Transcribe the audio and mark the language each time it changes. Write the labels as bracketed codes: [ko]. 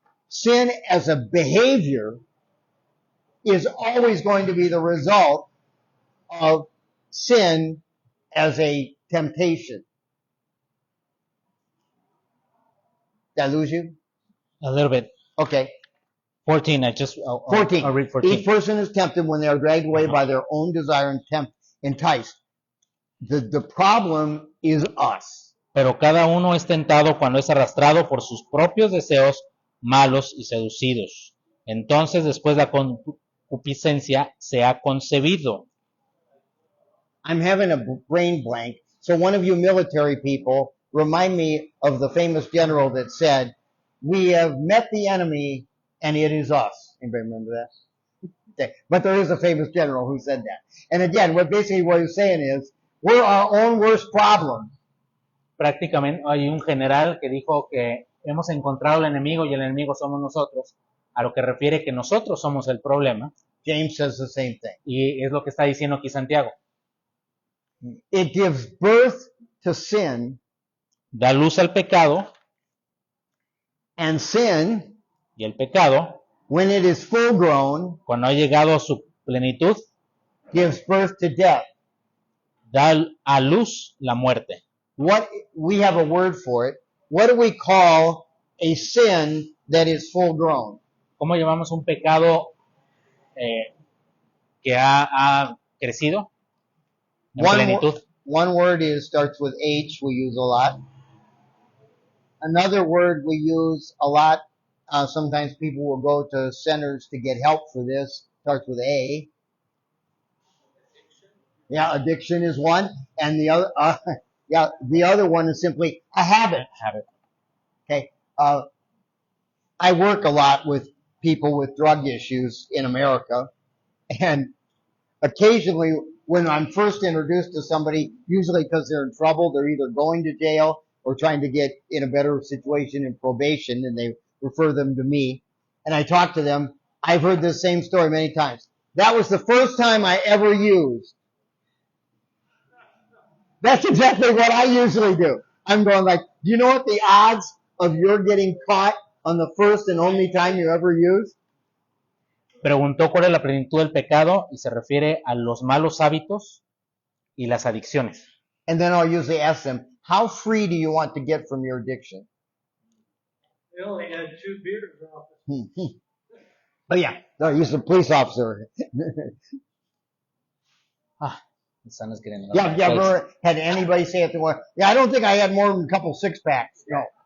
[en] sin as a behavior is always going to be the result of sin as a temptation. Did I lose you? A little bit. Okay. 14, I'll 14. I'll read 14. Each person is tempted when they are dragged away Uh-huh. by their own desire and enticed. The problem is us. [es] Pero cada uno es tentado cuando es arrastrado por sus propios deseos malos y seducidos. Entonces, después la concupiscencia se ha concebido. [en] I'm having a brain blank. So one of you military people, remind me of the famous general that said, "We have met the enemy and it is us." Anybody remember that? Okay. But there is a famous general who said that. And again, what he's saying is, we're our own worst problem. [es] Prácticamente hay un general que dijo que hemos encontrado al enemigo y el enemigo somos nosotros, a lo que refiere que nosotros somos el problema, [en] James says the same thing. [es] y es lo que está diciendo aquí Santiago. [en] It gives birth to sin, [es] Da luz al pecado, [en] and sin, [es] y el pecado, [en] when it is full grown, [es] cuando ha llegado a su plenitud, [en] gives birth to death. [es] da a luz la muerte. [en] What, we have a word for it. What do we call a sin that is full grown? [es] ¿Cómo llamamos un pecado que ha crecido en plenitud? [en] One word starts with H, we use a lot. Another word we use a lot, sometimes people will go to centers to get help for this, starts with A. Yeah, addiction is one. And the other, the other one is simply a habit. Okay. I work a lot with people with drug issues in America, and occasionally when I'm first introduced to somebody, usually because they're in trouble, they're either going to jail or trying to get in a better situation in probation, and they refer them to me. And I talk to them. I've heard this same story many times. That was the first time I ever used. That's exactly what I usually do. I'm going like, do you know what the odds of your getting caught on the first and only time you ever use? [es] Preguntó cuál es la plenitud del pecado y se refiere a los malos hábitos y las adicciones. [en] And then I'll usually ask them, how free do you want to get from your addiction? They only had 2 beers off. Oh yeah, no, he's a police officer. The sun is getting Yeah, remember, had anybody say it to one? Yeah, I don't think I had more than a couple 6-packs. No.